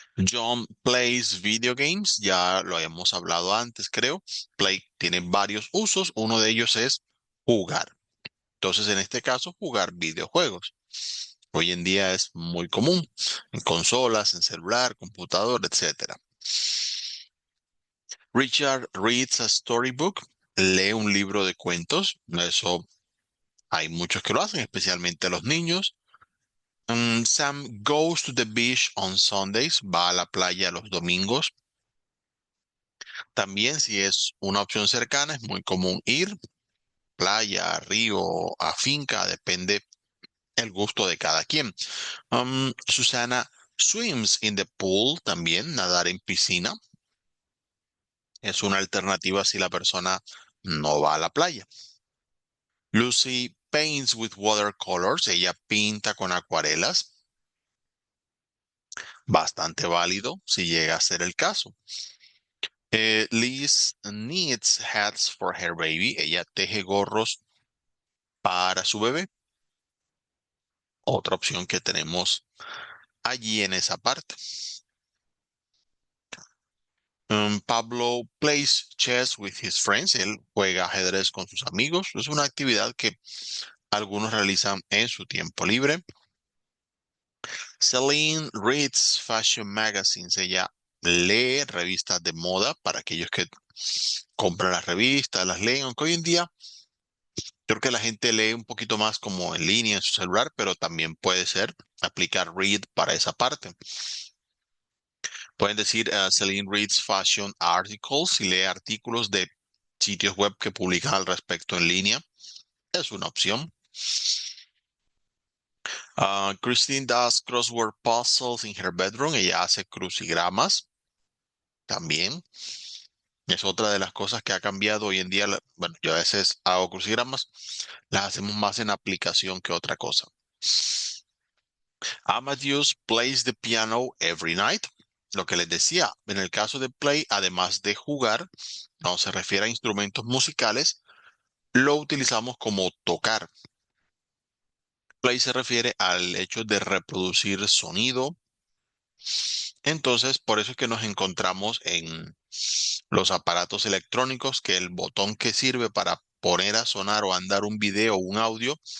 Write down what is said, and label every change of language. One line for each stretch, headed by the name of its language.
English: John plays video games.
Spanish: Ya lo habíamos hablado antes, creo. Play tiene varios usos. Uno de ellos es jugar. Entonces, en este caso, jugar videojuegos. Hoy en día es muy común en consolas, en celular, computador, etcétera.
English: Richard reads a storybook.
Spanish: Lee un libro de cuentos. Eso hay muchos que lo hacen, especialmente los niños.
English: Sam goes to the beach on Sundays,
Spanish: va a la playa los domingos. También si es una opción cercana, es muy común ir, playa, río, a finca, depende el gusto de cada quien.
English: Susana swims in the pool,
Spanish: también nadar en piscina. Es una alternativa si la persona no va a la playa.
English: Lucy paints with watercolors,
Spanish: ella pinta con acuarelas. Bastante válido si llega a ser el caso.
English: Liz knits hats for her baby.
Spanish: Ella teje gorros para su bebé. Otra opción que tenemos allí en esa parte.
English: Pablo plays chess with his friends.
Spanish: Él juega ajedrez con sus amigos. Es una actividad que algunos realizan en su tiempo libre.
English: Celine reads fashion magazines.
Spanish: Ella lee revistas de moda para aquellos que compran las revistas, las leen, aunque hoy en día creo que la gente lee un poquito más como en línea en su celular, pero también puede ser aplicar read para esa parte. Pueden decir
English: Celine reads fashion articles
Spanish: y lee artículos de sitios web que publican al respecto en línea. Es una opción.
English: Christine does crossword puzzles in her bedroom.
Spanish: Ella hace crucigramas también. Es otra de las cosas que ha cambiado hoy en día. Bueno, yo a veces hago crucigramas, las hacemos más en aplicación que otra cosa.
English: Amadeus plays the piano every night.
Spanish: Lo que les decía, en el caso de play, además de jugar, no se refiere a instrumentos musicales, lo utilizamos como tocar. Play se refiere al hecho de reproducir sonido. Entonces, por eso es que nos encontramos en los aparatos electrónicos que el botón que sirve para poner a sonar o andar un video o un audio